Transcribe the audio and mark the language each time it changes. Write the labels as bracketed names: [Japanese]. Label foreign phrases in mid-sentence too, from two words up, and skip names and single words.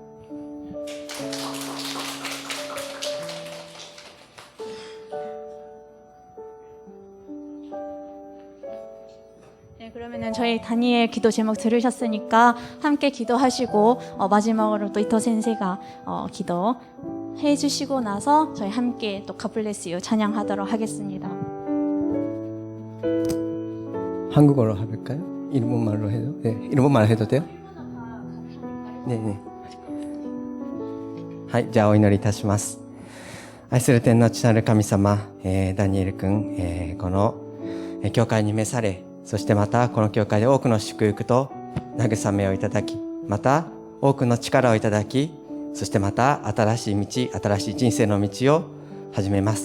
[Korean] 네, 그러면은 저희 다니엘 기도 제목 들으셨으니까 함께 기도하시고 마지막으로 또 이토 센세가 기도해 주시고 나서 저희 함께 또 [English] God bless you [Korean] 찬양하도록 하겠습니다. 한국어로 해볼까요? 일본말로 해도? 네, 일본말 해도 돼요? 네, 네. [Japanese] はい、じゃあお祈りいたします。愛する天の父なる神様、ダニエル君、この教会に召され、 そしてまたこの教会で多くの祝福と慰めをいただき、また多くの力をいただき、そしてまた新しい道、新しい人生の道を始めます。